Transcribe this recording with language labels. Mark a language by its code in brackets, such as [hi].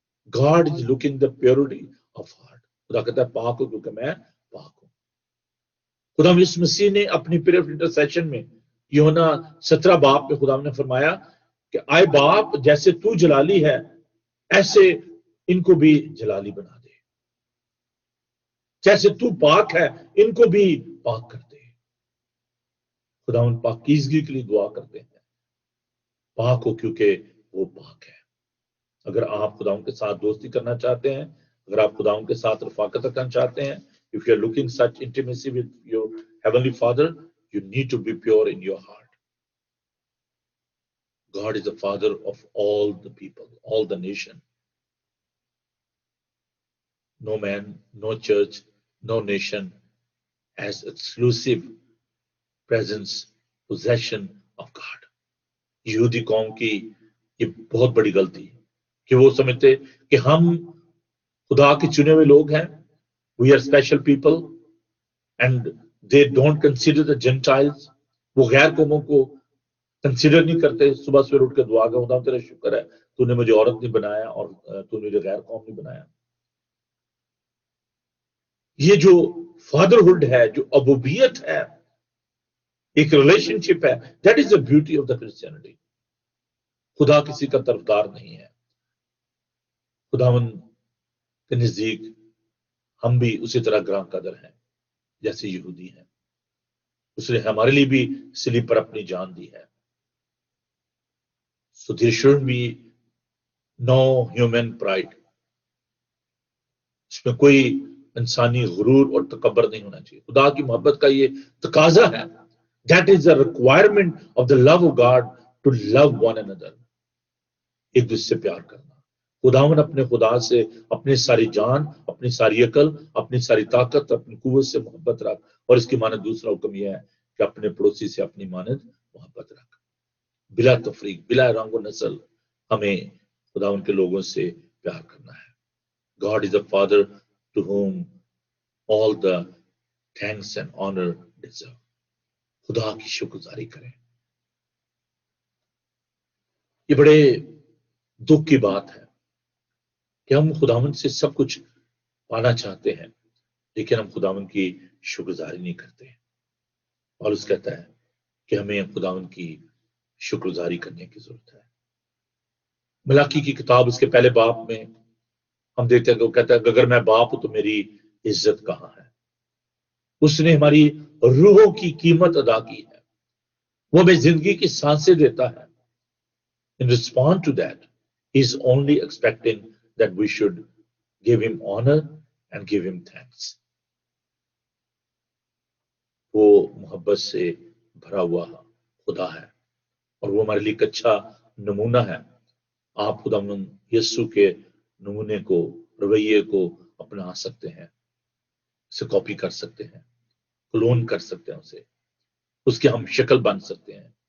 [en] God is looking the purity of heart. [ur] خدا کہتا ہے پاک ہو کیونکہ میں پاک ہوں. خدا یسوع مسیح نے اپنی پریئر آف انٹرسیشن میں یوحنا 17 باب میں خدا نے فرمایا کہ آئے باپ جیسے تو جلالی ہے ایسے ان کو بھی جلالی بنا دے، جیسے تو پاک ہے ان کو بھی پاک کر دے. خدا ان پاکیزگی کے لیے دعا کرتے ہیں، پاک ہو کیونکہ وہ پاک ہے. اگر آپ خدا کے ساتھ دوستی کرنا چاہتے ہیں، اگر آپ خدا کے ساتھ رفاقت رکھنا چاہتے ہیں، [en] if you are looking such intimacy with your heavenly Father, you need to be pure in your heart. God is the Father of all the people, all the nation. No man, no church, no nation has exclusive presence, possession of God. [ur] یہودی قوم کی یہ بہت بڑی غلطی کہ وہ سمجھتے کہ ہم خدا کے چنے ہوئے لوگ ہیں. [en] We are special people and they don't consider the Gentiles. [ur] وہ غیر قوموں کو کنسیڈر نہیں کرتے. صبح سویر اٹھ کے دعا گا خدا تیرا شکر ہے تو نے مجھے عورت نہیں بنایا اور تو نے مجھے غیر قوم نہیں بنایا. یہ جو فادرہڈ ہے، جو ابوبیت ہے، ایک ریلیشن شپ ہے، [en] That is the beauty of the Christianity. [ur] خدا کسی کا طرفدار نہیں ہے. خداوند کے نزدیک ہم بھی اسی طرح گراں قدر ہیں جیسے یہودی ہیں. اس نے ہمارے لیے بھی صلیب پر اپنی جان دی ہے. [en] So there should be no human pride. [ur] اس میں کوئی انسانی غرور اور تکبر نہیں ہونا چاہیے. خدا کی محبت کا یہ تقاضا ہے [en] That is the requirement of the love of God, to love one another. [ur] ایک دوسرے سے پیار کرنا. خداون اپنے خدا سے اپنی ساری جان، اپنی ساری عقل، اپنی ساری طاقت، اپنی قوت سے محبت رکھ. اور اس کی مانند دوسرا حکم یہ ہے کہ اپنے پڑوسی سے اپنی مانند محبت رکھ. بلا تفریق، بلا رنگ و نسل ہمیں خداون کے لوگوں سے پیار کرنا ہے. [en] God is a father to whom all the thanks and honor deserve. [ur] خدا کی شکر گزاری کریں. یہ بڑے دکھ کی بات ہے کہ ہم خداون سے سب کچھ پانا چاہتے ہیں، لیکن ہم خداون کی شکر گزاری نہیں کرتے. پالس کہتا ہے کہ ہمیں خداون کی شکر گزاری کرنے کی ضرورت ہے. ملاکی کی کتاب اس کے پہلے باب میں ہم دیکھتے ہیں کہ وہ کہتا ہے کہ اگر میں باپ ہوں تو میری عزت کہاں ہے. اس نے ہماری روحوں کی قیمت ادا کی ہے. وہ ہمیں زندگی کی سانسیں دیتا ہے. [en] In response to that, he is only expecting that we should give him honor and give him thanks. [ur] وہ محبت سے بھرا ہوا خدا ہے اور وہ ہمارے لیے ایک اچھا نمونہ ہے. آپ خدا یسوع کے نمونے کو، رویے کو اپنا سکتے ہیں، اسے کاپی کر سکتے ہیں، کلون کر سکتے ہیں، اسے اس کے ہم شکل بن سکتے ہیں.